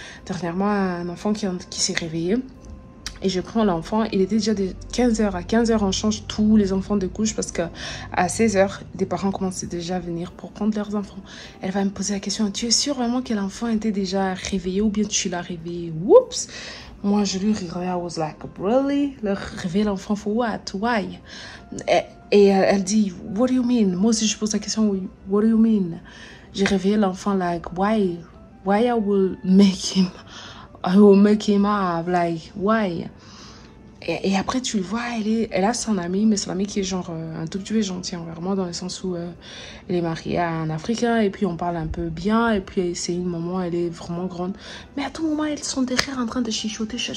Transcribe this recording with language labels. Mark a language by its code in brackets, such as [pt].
[fr] Dernièrement, un enfant qui s'est réveillé. Et je prends l'enfant. Il était déjà de 15h. À 15h, on change tous les enfants de couche. Parce qu'à 16h, des parents commençaient déjà à venir pour prendre leurs enfants. Elle va me poser la question. Tu es sûr vraiment que l'enfant était déjà réveillé ou bien tu l'as réveillé? Oups! Moi, je lui riais. [en] I was like, really? [fr] Le réveiller l'enfant [en] for what? Why? [fr] Et elle dit, [en] what do you mean? [fr] Moi aussi, je pose la question, [en] what do you mean? [fr] J'ai réveillé l'enfant, [en] like, why? Why I will make him have, like, why? [fr] Et après, tu le vois, elle a son amie, mais son amie qui est genre un tout petit peu gentille envers moi, dans le sens où elle est mariée à un Africain, et puis on parle un peu bien, et puis c'est une maman, elle est vraiment grande. Mais à tout moment, elles sont derrière en train de chichoter.